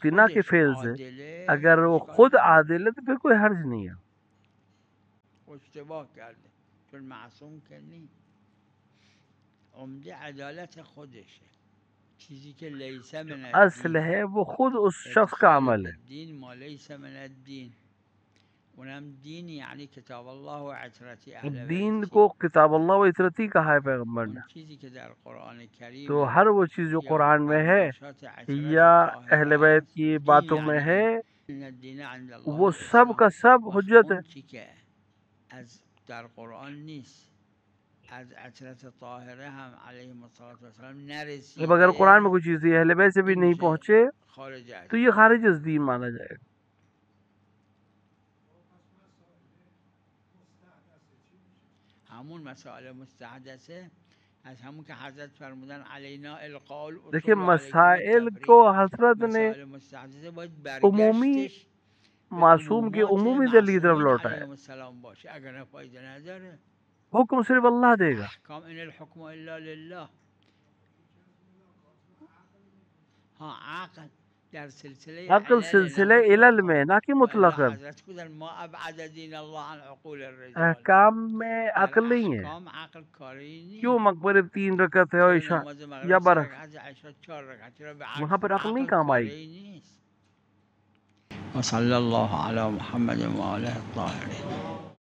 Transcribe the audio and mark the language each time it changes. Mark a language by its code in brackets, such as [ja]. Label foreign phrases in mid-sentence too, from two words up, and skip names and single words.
[ur] رکھتی نہ کہ [fa] خودش [ur] فعل سے. [fa] عادله [ur] اگر وہ [fa] اشکال خود نداره، [ur] عادل ہے تو پھر کوئی حرج نہیں ہے. [fa] اشتباه کرده چون معصوم که نیست. عمده عدالت خودشه، چیزی که [ar] لیس من [fa] اصل [ar] الدین، [ur] ہے وہ خود اس شخص کا [ar] ادخال [ur] عمل ہے. [ar] الدین ما لیس من الدین. [fa] اونم دین یعنی [ar] کتاب الله و عترتی اهل [ur] دین [ar] بیتی، [ur] کو [ar] کتاب اللہ و عطرتی [ur] کہا ہے پیغمبر نے. [fa] اون چیزی که در قرآن کریم [ur] تو ہر وہ چیز جو [fa] یا [ur] قرآن میں ہے [fa] فرمایشات عترت [ur] یا [fa] طاهره [ur] اہل بیت [fa] است [ur] کی [fa] دین [ur] باتوں میں [fa] یعنی [ur] ہے، [fa] این. [ar] ان الدین عند الله [ur] وہ سب [ar] الاسلام. [ur] کا سب وقت حجت ہے. [fa] اون چی که از در قرآن نیست از عترت طاهره هم [ar] علیهم السلام [ur] اب اگر قرآن میں [fa] نرسیده، [ur] کوئی چیز اہل بیت سے بھی [fa] این [ur] نہیں [fa] میشه [ur] پہنچے [fa] خارج [ur] تو [fa] از [ur] یہ [fa] دین. [ur] خارج از دین مانا جائے گا. [fa] همون مسائل مستحدثه از همون که حضرت فرمودن [ar] علینا القاء [ur] دیکھیے [ar] الاصول و علیکم [ur] مسائل کو [ar] التفریع. [ur] حضرت نے [fa] مسائل مستحدثه باید عمومی برگشتش به [ur] معصوم کی [fa] عمومات [ur] عمومی دلیل کی طرف [fa] معصومین [ur] لوٹا ہے. [ar] علیهم السلام [fa] باشه، اگر نه فایده نداره. [ur] حکم صرف اللہ دے گا. [ar] احکام ان الحکم الا لله. [fa] ها عقل در سلسله [ur] عقل [fa] علل نه [ur] سلسلے علل میں [fa] مطلقا، [ur] نہ کہ [fa] و الا [ur] مطلقاً. [fa] حضرت بودن [ar] ما ابعد دین الله عن عقول الرجال. [ur] احکام میں [fa] در [ur] عقل نہیں ہے. [fa] احکام عقل کاری نیست. [ur] کیوں مغرب 3 رکعت ہے اور [fa] چرا عشاء نماز [ur] یا مغرب 3 [fa] برعکس، [ur] رکعت عشاء 4 رکعت، [fa] چرا به [ur] وہاں پر عقل نہیں کام آئی. [fa] کاری نیست. [ar] و صلی الله علی محمد و آله الطاهرین.